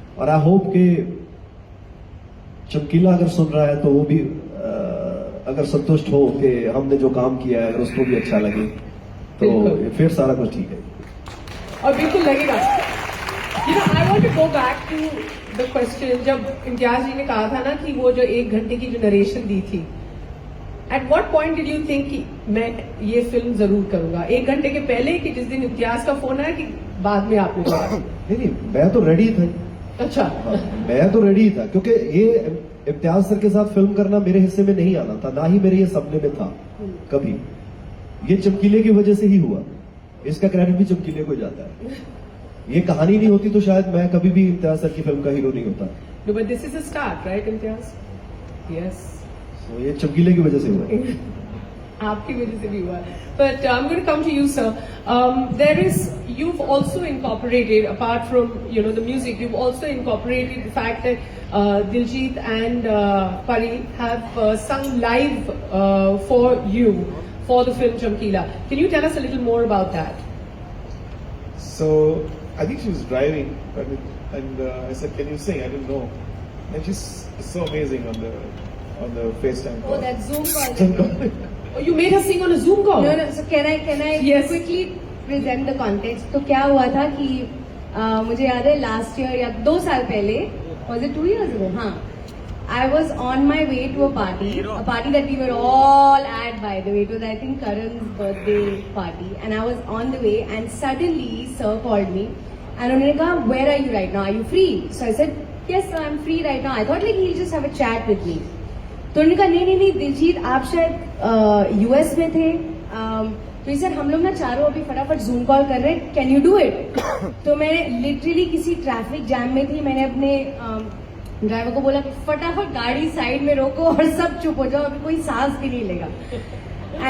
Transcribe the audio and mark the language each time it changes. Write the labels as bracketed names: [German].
[Hindi] और I hope कि चमकीला अगर सुन रहा है तो वो भी अगर संतुष्ट हो कि हमने जो काम किया है अगर उसको भी अच्छा लगे तो फिर सारा कुछ ठीक है. और बिल्कुल लगेगा. [English] You know, I want to go back to the question [Hindi] जब इम्तियाज जी ने कहा था ना कि वो जो 1 घंटे की जो नरेशन दी थी, [English] At what point did you think [Hindi] कि मैं ये फिल्म जरूर करूंगा? 1 घंटे के पहले कि जिस दिन इम्तियाज का फोन आया कि बाद में आपने कहा? नहीं, मैं तो रेडी था। अच्छा। हाँ, मैं तो रेडी था क्योंकि ये इम्तियाज सर के साथ फिल्म करना मेरे हिस्से में नहीं आना था, ना ही मेरे ये सपने में था कभी। ये चमकीले की वजह से ही हुआ, इसका क्रेडिट भी चमकीले को जाता है। ये कहानी नहीं होती तो शायद मैं कभी भी इम्तियाज सर की फिल्म का हीरो नहीं होता। [English] No, but this is a start, right, Imtiaz? Yes. [Hindi] So, ये चमकीले की वजह से हुआ। आपकी वजह से भी हुआ। [English] But I'm going to come to you, sir. You've also incorporated, apart from the music, you've also incorporated the fact that Diljit and Pari have sung live for you for the film Chamkila. Can you tell us a little more about that? So I think she was driving, and I said, "Can you sing?" I didn't know, and she's so amazing on the FaceTime call. Oh, that Zoom call. Oh, you made her sing on a Zoom call? No, so can I Yes. quickly present the context? [Hindi] तो क्या हुआ था कि मुझे याद है [English] last year [Hindi] या 2 साल पहले, [English] was it 2 years ago? [Hindi] हाँ. [English] I was on my way to a party that we were all at, by the way. It was, I think, Karan's birthday party, and I was on the way, and suddenly sir called me, and [Hindi] उन्होंने कहा, [English] "Where are you right now? Are you free?" So I said, "Yes, sir, I'm free right now." I thought like he'll just have a chat with me. [Hindi] तो उन्होंने कहा, नहीं दिलजीत, आप शायद US में थे, तो सर हम लोग ना चारों अभी फटाफट जूम कॉल कर रहे हैं, [English] Can you do it? [Hindi] तो मैं लिटरली किसी ट्रैफिक जैम में थी, मैंने अपने ड्राइवर को बोला कि फटाफट गाड़ी साइड में रोको और सब चुप हो जाओ, अभी कोई सांस भी नहीं लेगा।